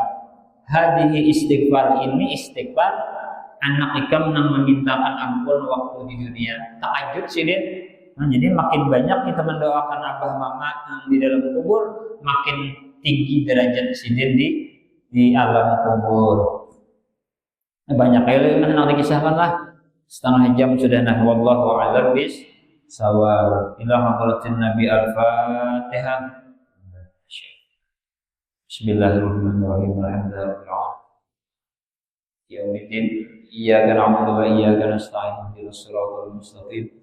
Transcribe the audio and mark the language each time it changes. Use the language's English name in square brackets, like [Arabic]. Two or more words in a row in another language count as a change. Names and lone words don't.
[Arabic] هذه استغفار, [Banjar] ini istighfar anak ikam nang memintakan ampun waktu di dunia. Takajud sidin. Nah, jadi makin banyak kita mendoakan abah mama yang di dalam kubur, makin tinggi derajat sidin di alam kubur. Banyak kali yang dikisahkan lah. Setengah jam sudah nah. [Arabic] والله أعلم بالصواب. إلى حضرة النبي الفاتحة بسم الله الرحمن الرحيم. الحمد لله رب العالمين. يوم الدين. إياك نعبد وإياك نستعين اهدنا الصراط المستقيم.